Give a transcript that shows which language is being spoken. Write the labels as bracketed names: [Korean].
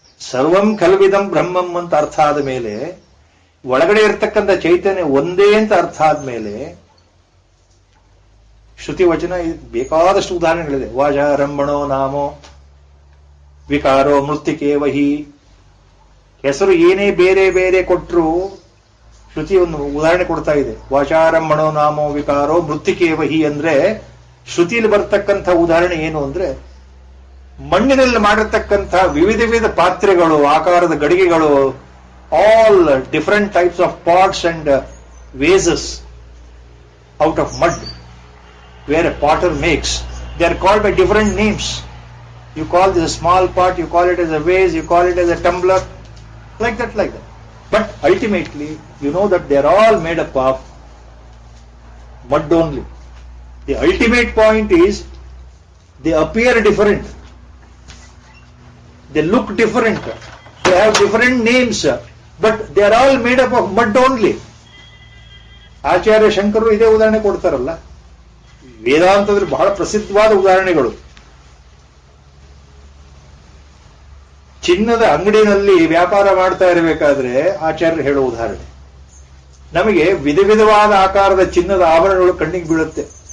[Kannada] ಸರ್ವಂ ಕಲ್ವಿದಂ ಬ್ರಹ್ಮಂ ಅಂತ ಅರ್ಥ ಆದ ಮೇಲೆ, ಒಳಗಡೆ ಇರತಕ್ಕಂಥ ಚೈತನ್ಯ ಒಂದೇ ಅಂತ ಅರ್ಥ ಆದ್ಮೇಲೆ, ಶ್ರುತಿ ವಚನ ಬೇಕಾದಷ್ಟು ಉದಾಹರಣೆಗಳಿದೆ. [Sanskrit] ವಾಜಾರಂಭಣೋ ನಾಮೋ ವಿಕಾರೋ ಮೃತ್ತಿಕೆ ವಹಿ. [Kannada] ಹೆಸರು ಏನೇ ಬೇರೆ ಬೇರೆ ಕೊಟ್ಟರು ಶ್ರುತಿ ಒಂದು ಉದಾಹರಣೆ ಕೊಡ್ತಾ ಇದೆ. [Sanskrit] ವಾಚಾರಂಭಣೋ ನಾಮೋ ವಿಕಾರೋ ಮೃತ್ತಿಕೆ ವಹಿ [Kannada] ಅಂದ್ರೆ ಶ್ರುತಿಯಲ್ಲಿ ಬರ್ತಕ್ಕಂಥ ಉದಾಹರಣೆ ಏನು ಅಂದ್ರೆ, ಮಣ್ಣಿನಲ್ಲಿ ಮಾಡಿರ್ತಕ್ಕಂಥ ವಿವಿಧ ವಿವಿಧ ಪಾತ್ರೆಗಳು, ಆಕಾರದ ಗಡಿಗೆಗಳು, [English] all different types of pots and vases out of mud where a potter makes, they are called by different names. You call this a small pot, you call it as a vase, you call it as a tumbler, like that. But ultimately you know that they are all made up of mud only. The ultimate point is they appear different, they look different, they have different names, but they are all made up of mud only. [Kannada] ಆಚಾರ್ಯ ಶಂಕರರು ಇದೇ ಉದಾಹರಣೆ ಕೊಡ್ತಾರಲ್ಲ. ವೇದಾಂತದಲ್ಲಿ ಬಹಳ ಪ್ರಸಿದ್ಧವಾದ ಉದಾಹರಣೆಗಳು. ಚಿನ್ನದ ಅಂಗಡಿನಲ್ಲಿ ವ್ಯಾಪಾರ ಮಾಡ್ತಾ ಇರಬೇಕಾದ್ರೆ ಆಚಾರ್ಯರು ಹೇಳೋ ಉದಾಹರಣೆ, ನಮಗೆ ವಿಧ ವಿಧವಾದ ಆಕಾರದ ಚಿನ್ನದ ಆಭರಣಗಳು ಕಣ್ಣಿಗೆ ಬೀಳುತ್ತೆ.